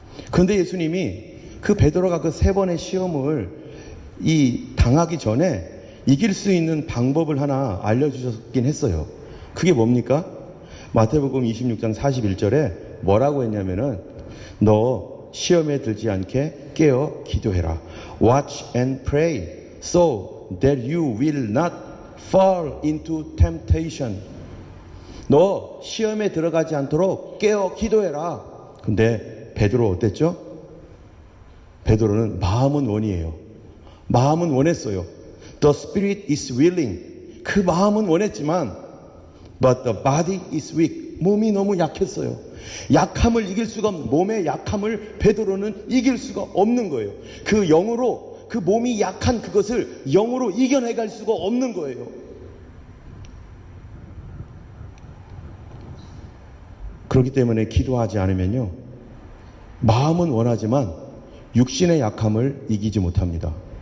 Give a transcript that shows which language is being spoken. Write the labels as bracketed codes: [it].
[ko] 그런데 예수님이 그 베드로가 그 3번의 시험을 당하기 전에 이길 수 있는 방법을 하나 알려주셨긴 했어요. 그게 뭡니까? 마태복음 26장 41절에 뭐라고 했냐면은 너 시험에 들지 않게 깨어 기도해라. [en] Watch and pray so that you will not fall into temptation. [ko] 너 시험에 들어가지 않도록 깨어 기도해라. 근데 베드로 어땠죠? 베드로는 마음은 원이에요. 마음은 원했어요. [en] The spirit is willing. [ko] 그 마음은 원했지만 [en] but the body is weak. [ko] 몸이 너무 약했어요. 약함을 이길 수가 없는, 몸의 약함을 베드로는 이길 수가 없는 거예요. 그 영으로, 그 몸이 약한 그것을 영으로 이겨내갈 수가 없는 거예요. 그렇기 때문에 기도하지 않으면요, 마음은 원하지만 육신의 약함을 이기지 못합니다.